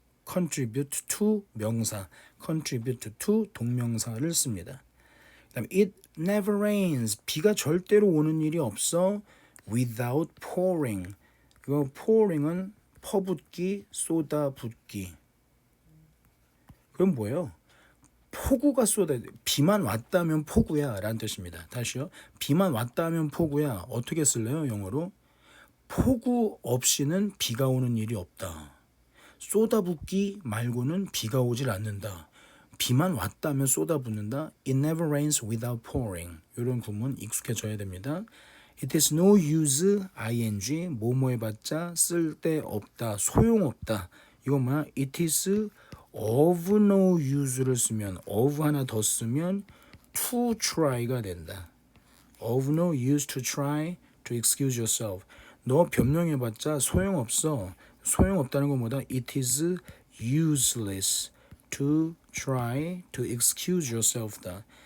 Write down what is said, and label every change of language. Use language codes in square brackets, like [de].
[en] contribute to 명사, contribute to 동명사를 씁니다. [ko] 그다음 [en] it never rains. [ko] 비가 절대로 오는 일이 없어. [en] without pouring. [ko] 그 pouring은 퍼붓기, 쏟아붓기. 그럼 뭐예요? 폭우가 비만 왔다면 폭우야 라는 뜻입니다. 다시요. 비만 왔다면 폭우야. 어떻게 쓸래요? 영어로? 폭우 없이는 비가 오는 일이 없다. 쏟아붓기 말고는 비가 오질 않는다. 비만 왔다면 쏟아붓는다. [en] It never rains without pouring. [ko] 이런 구문 익숙해져야 됩니다. [en] It is no use, ing, [ko] 뭐뭐 해봤자 쓸데없다, 소용없다. 이건 뭐야? It is of no use를 쓰면 of 하나 더 쓰면 to try가 된다. [en] Of no use to try to excuse yourself. [ko] 너 변명해봤자 소용없어. 소용없다는 것보다 it is useless to try to excuse yourself다.